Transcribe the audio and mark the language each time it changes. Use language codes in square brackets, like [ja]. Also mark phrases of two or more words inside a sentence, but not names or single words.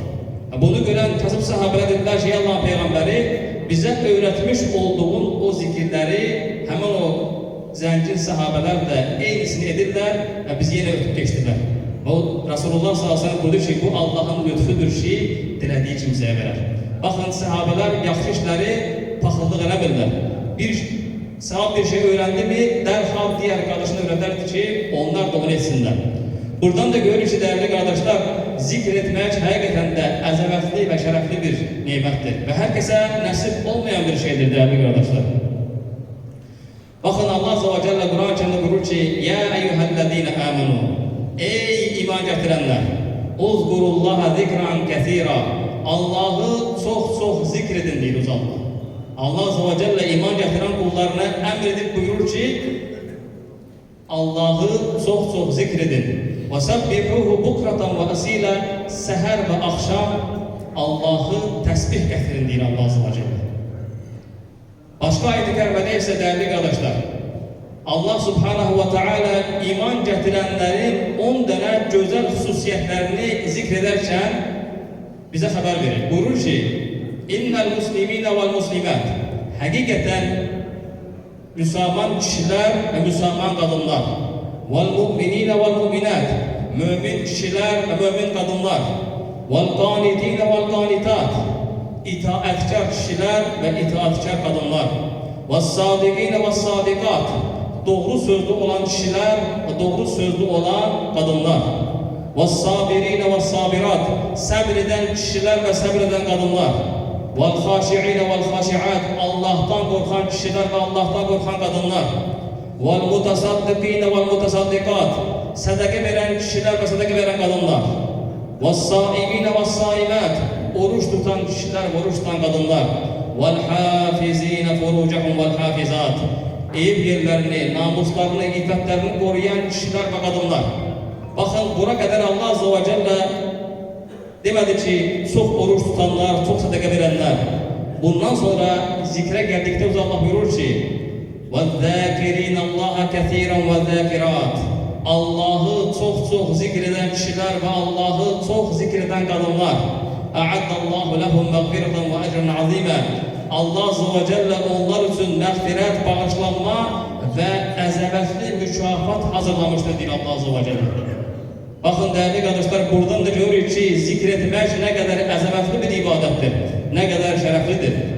[az] Bunu görən kasıb sahabələr dedilər ki, Allah Peyğəmbəri bizə öyrətmiş olduğun o zikirləri həmin o zəngin sahabələr də eynisini edirlər və bizi yenə ötüb keçdilər. O Rasulullah s.a.v. buyurdu ki, bu Allahın lütfüdür ki, dilədiyi kimsəyə verər. Baxın, sahabələr yaxşı işləri paxıllıq eləmirlər. [tr] Bir sahab bir şey öğrendi mi, dərhal diğer kardeşine öğretirdi ki, onlar da onu etsinler. Buradan da görürüz ki, değerli kardeşler, [az] zikr etmək həqiqətən də əzəmətli və şərəfli bir nimətdir və hər kəsə nəsib olmayan bir şeydir, [tr] değerli kardeşler. [az] Baxın, [ar] الله عز وجل [az] Kur'an-ı Kerim'de buyurur ki, [ar] يا أيها الذين آمنوا, [az] ey iman gətirənlər, [ar] اذكروا الله ذكرا كثيرا, [az] Allah'ı çox zikr edin deyir Allah. [ar] الله عز وجل [az] iman gətirən qullarına əmr edib buyurur ki, Allah'ı çox zikr edin. [ar] وَسَبِّحُوهُ بُكْرَةً وَأَسِيلًا [az] Səhər və axşam Allah'ı təsbih gətirin deyir [ar] الله عز وجل. [az] Başqa ayet-i kərimədə isə [tr] değerli kardeşler, [ar] الله سبحانه وتعالى [az] iman gətirənlərin 10 dənə gözəl xüsusiyyətlərini zikr edərkən bizə xəbər verir. Buyurur ki, [ar] إن المسلمين والمسلمات. [tr] Hakikaten Müslüman kişiler ve Müslüman kadınlar. [ar] والمؤمنين والمؤمنات. [tr] Mümin kişiler ve mümin kadınlar. [ar] والقانتين والقانتات. [tr] İtaatkar kişiler ve itaatkar kadınlar. [ar] والصادقين والصادقات. [tr] Doğru sözlü olan kişiler ve doğru sözlü olan kadınlar. [ar] والصابرين والصابرات. [tr] Sabreden kişiler ve sabreden kadınlar. [ar] وَالْخَاشِعِينَ وَالْخَاشِعَاتِ [tr] Allah'tan korkan kişiler ve Allah'tan korkan kadınlar. [ar] وَالْمُتَصَدِّقِينَ وَالْمُتَصَدِّقَاتِ [tr] Sadaka veren kişiler ve sadaka veren kadınlar. [ar] وَالصَّائِمِينَ وَالصَّائِمَاتِ [tr] Oruç tutan kişiler ve oruç tutan kadınlar. [ar] وَالْحَافِزِينَ فُرُوجَهُمْ وَالْحَافِزَاتِ [tr] Ev yerlerini, namuslarını, iffetlerini koruyan kişiler ve kadınlar. Bakın buna kadar [ar] الله عز وجل [tr] demedi ki, çok oruç tutanlar, çok sadaka verenler. Bundan sonra zikre geldikten sonra Allah buyurur ki, [ar] وَالذَّاكِرِينَ اللّٰهَ كَثِيرًا وَالذَّاكِرَاتِ [tr] Allah'ı çok zikreden kişiler ve Allah'ı çok zikreden kadınlar. [ar] اَعَدَّ اللّٰهُ لَهُمْ مَغْفِرَةً وَاَجْرًا عَظِيمًا الله عز وجل [tr] onlar için mağfiret, bağışlanma ve əzəmətli mükafat hazırlamıştır diyor [ar] الله عز وجل. [tr] Bakın değerli kardeşler, buradan da görürüz ki zikr etmek ne kadar əzəmətli bir ibadettir, ne kadar şereflidir.